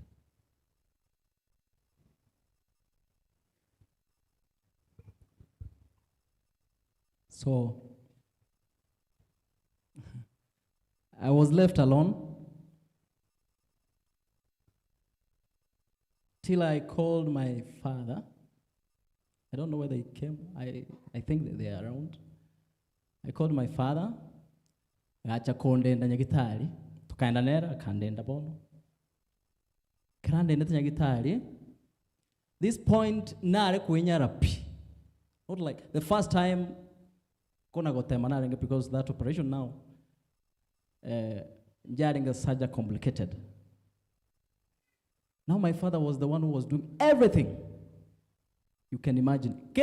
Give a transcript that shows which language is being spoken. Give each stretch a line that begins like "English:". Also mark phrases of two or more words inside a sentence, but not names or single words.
English: So I was left alone till I called my father. I don't know whether he came. I think that they are around. I called my father.
Gusii: Acha kondenda nyagitari. Tukaenda nera, kandenda bono. Kandenda nyagitari.
English: This point
Gusii: nare kuinyara pi.
English: Not like the first time
Gusii: kona gotemanarenge
English: because that operation now
Gusii: njaringa saja
English: complicated. Now my father was the one who was doing everything. You can imagine.